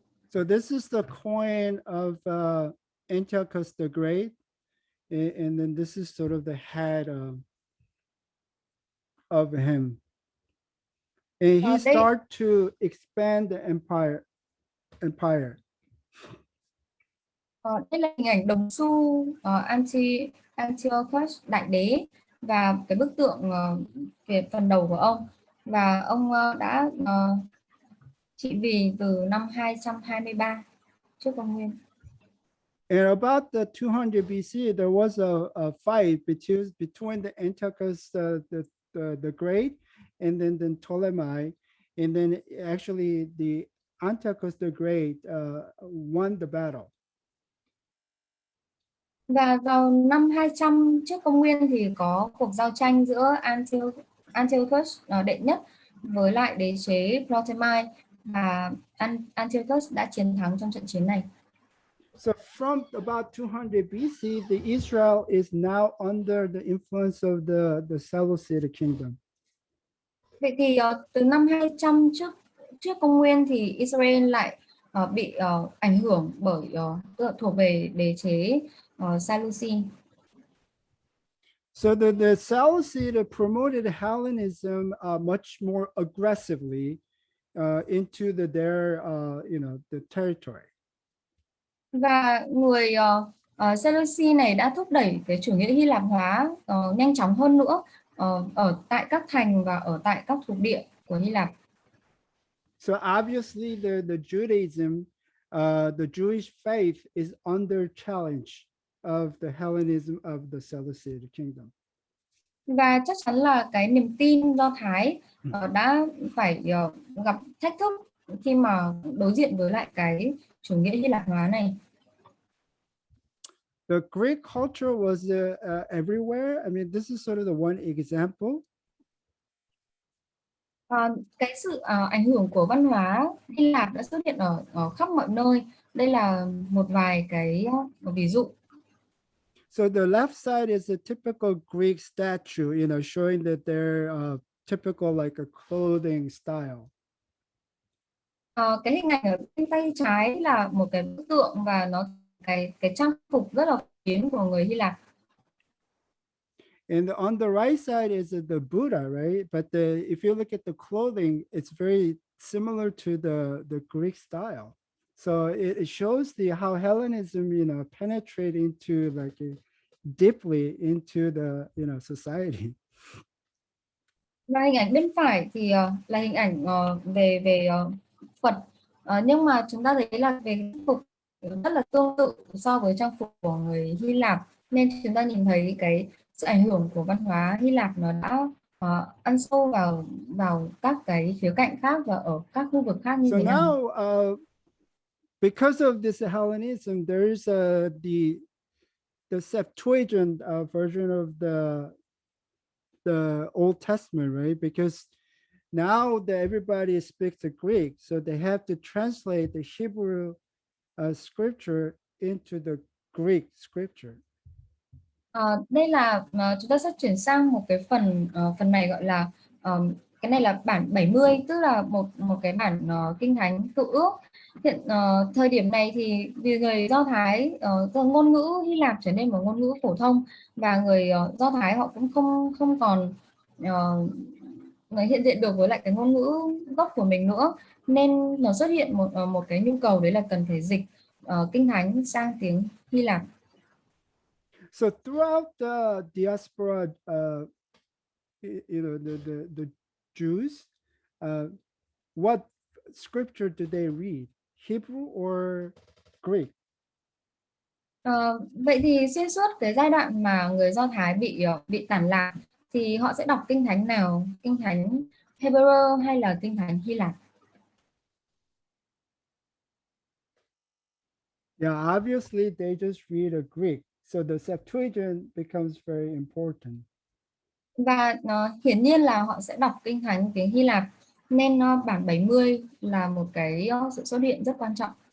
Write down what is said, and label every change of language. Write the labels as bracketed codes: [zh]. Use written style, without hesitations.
[en] So this is the coin of Antiochus the Great, and then this is sort of the head of him. And he started to expand the empire. [vi] Đây là hình ảnh đồng xu Antiochus đại đế, và cái bức tượng về phần đầu của ông, và ông đã trị vì từ năm 223 trước công nguyên. [en] And about the 200 BC, there was a fight between the Antiochus the Great and then Ptolemy, and then actually the Antiochus the Great won the battle. [vi] Và vào năm 200 trước công nguyên thì có cuộc giao tranh giữa Antiochus đệ nhất với lại đế chế Ptolemy, và Antiochus đã chiến thắng trong trận chiến này. [en] So from about 200 BC, the Israel is now under the influence of the Seleucid kingdom. [vi] Vậy thì từ năm 200 trước công nguyên thì Israel lại bị ảnh hưởng bởi thuộc về đế chế Seleucid. [en] So the Seleucid promoted Hellenism much more aggressively into their the territory. [vi] Và người Seleucid này đã thúc đẩy cái chủ nghĩa Hy Lạp hóa nhanh chóng hơn nữa ở tại các thành và ở tại các thuộc địa của Hy Lạp. [en] So obviously the Judaism, the Jewish faith is under challenge of the Hellenism of the Seleucid kingdom. [vi] Và chắc chắn là cái niềm tin Do Thái đã phải gặp thách thức khi mà đối diện với lại cái chủ nghĩa Hy Lạp hóa này. [en] The Greek culture was everywhere. I mean, this is sort of the one example. [vi] Cái sự ảnh hưởng của văn hóa Hy Lạp đã xuất hiện ở khắp mọi nơi. Đây là một vài cái ví dụ. [en] So the left side is a typical Greek statue, showing that they're typical like a clothing style. [vi] Cái hình ảnh ở bên tay trái là một cái bức tượng và nó cái trang phục rất là phổ biến của người Hy Lạp. [en] And on the right side is the Buddha, right? But if you look at the clothing, it's very similar to the Greek style. So it shows how Hellenism, penetrate into deeply into the society. [vi] Và hình ảnh bên phải thì là hình ảnh về Phật, nhưng mà chúng ta thấy là về trang phục rất là tương tự so với trang phục của người Hy Lạp, nên chúng ta nhìn thấy cái sự ảnh hưởng của văn hóa Hy Lạp nó đã ăn sâu vào các cái khía cạnh khác và ở các khu vực khác như [en] So [vi] thế nào. [en] now, because of this Hellenism, there's the Septuagint version of the Old Testament, right? Because now that everybody speaks the Greek, so they have to translate the Hebrew scripture into the Greek scripture. [vi] Đây là chúng ta sẽ chuyển sang một cái phần này gọi là cái này là bản 70, tức là một cái bản kinh thánh cựu ước. Hiện thời điểm này thì vì người Do Thái ngôn ngữ Hy Lạp trở nên một ngôn ngữ phổ thông, và người Do Thái họ cũng không còn hiện diện được với lại cái ngôn ngữ gốc của mình nữa, nên nó xuất hiện một cái nhu cầu đấy là cần phải dịch kinh thánh sang tiếng Hy Lạp. [en] So throughout the diaspora, the Jews, what scripture do they read? Hebrew or Greek? [vi] Vậy thì xuyên suốt cái giai đoạn mà người Do Thái bị tản lạc thì họ sẽ đọc kinh thánh nào? Kinh thánh Hebrew hay là kinh thánh Hy Lạp? [en] Yeah, obviously they just read a Greek. So the Septuagint becomes very important. [vi] Và hiển nhiên là họ sẽ đọc kinh thánh tiếng Hy Lạp, nên bản 70 là một cái sự xuất hiện rất quan trọng.